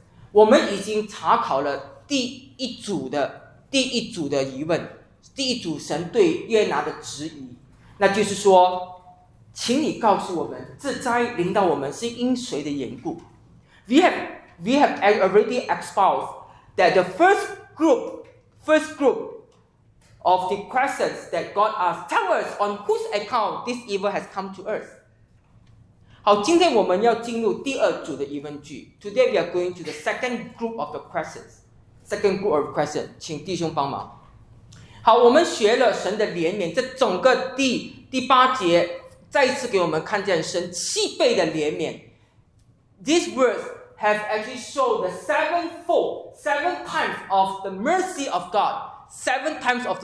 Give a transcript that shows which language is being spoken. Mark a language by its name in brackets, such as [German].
[Chinese] 我们已经查考了第一组的疑问，第一组神对约拿的质疑，那就是说，请你告诉我们，这灾临到我们是因谁的缘故。 [English] We have already exposed that the first group of the questions that God asked, tell us on whose account this evil has come to earth. [Chinese] 好，今天我们要进入第二组的疑问句。 [English] Today we are going to the second group of the questions. Second group of questions, [Chinese] 请弟兄帮忙。好，我们学了神的怜悯，这整个第八节再一次给我们看见神七倍的怜悯。 [English] These words have actually shown the seven times of the mercy of God.